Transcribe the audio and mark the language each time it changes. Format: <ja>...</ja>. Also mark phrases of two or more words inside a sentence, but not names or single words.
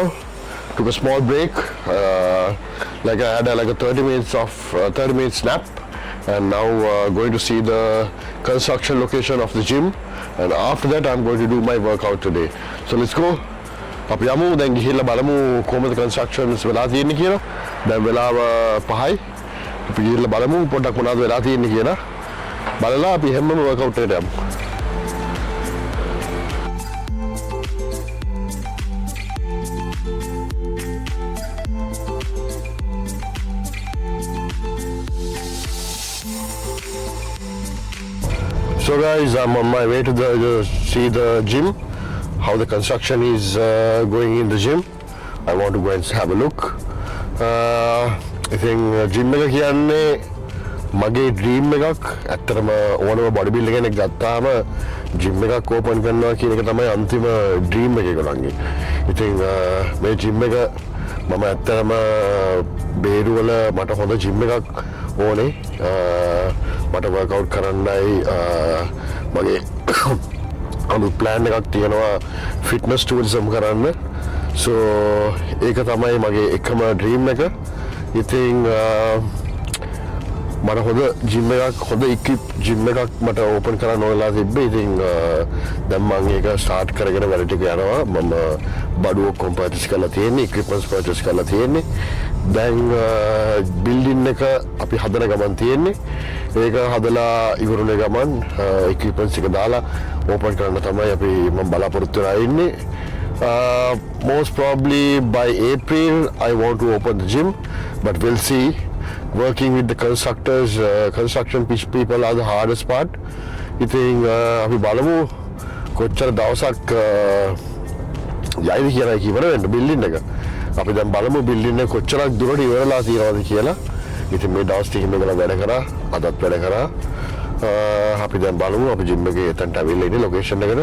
<en>Took a small break, like I had like a 30 minutes nap, and now going to see the construction location of the gym, and after that I'm going to do my workout today. So let's go.</en> <si>අපි යමු දැන් ගිහිල්ලා බලමු කොහොමද constructions වෙලා තියෙන්නේ කියලා. දැන් වෙලාව 5යි. අපි ගිහිල්ලා බලමු පොඩ්ඩක් මොනවද වෙලා තියෙන්නේ කියලා. බලලා අපි හැමෝම workout එකට යමු.</si> <en>So guys, I'm on my way to see the gym, how the construction is going in the gym. I want to go and have a look. I think gym</en> <si>එක කියන්නේ මගේ dream එකක්. ඇත්තටම ඕනම</si> <en>body builder</en> <si>කෙනෙක් ගත්තාම gym එකක් open කරනවා කියන එක තමයි අන්තිම dream එක ඒගොල්ලන්ගේ. ඉතින් මේ gym එක මම ඇත්තටම බේරුවල මට හොඳ gym එකක් ඕනේ. මට workout කරන්නයි මගේ අලුත් plan එකක් තියෙනවා</si> <en>fitness tourism</en> <si>කරන්න. So ඒක තමයි මගේ එකම dream එක. ඉතින් මට හොඳ gym එකක් හොඳ</si> <en>equip gym</en> <si>එකක් මට open කරන්න ඕනලා තිබ්බේ. ඉතින් දැන් මම ඒක start කරගෙන වැඩ ටික යනවා. මම බඩු ඔක්කොම purchase කරලා තියෙන්නේ,</si> <en>equipments purchase</en> <si>කරලා තියෙන්නේ. දැන් building එක අපි හදන ගමන් තියෙන්නේ. ඒක හදලා ඉවරුනේ ගමන් equipments එක දාලා open කරන්න තමයි අපි මම බලාපොරොත්තු වෙලා ඉන්නේ.</si> <en>Most probably by April I want to open the gym, but we'll see. Working with the constructors, construction people are the hardest part.</en> <si>ඉතින් අපි බලමු කොච්චර දවසක් යයිද කියලා ඉවර වෙන්න building එක. අපි දැන් බලමු building එක කොච්චරක් දුරට ඉවරලා තියෙනවද කියලා. ඉතින් මේ දවස් ටිකේ මේගොල්ලෝ වැඩ කරා, අදත් වැඩ කරා. අපි දැන් බලමු අපි gym එකේ එතනට අවිල්ලා ඉන්නේ location එකට.</si>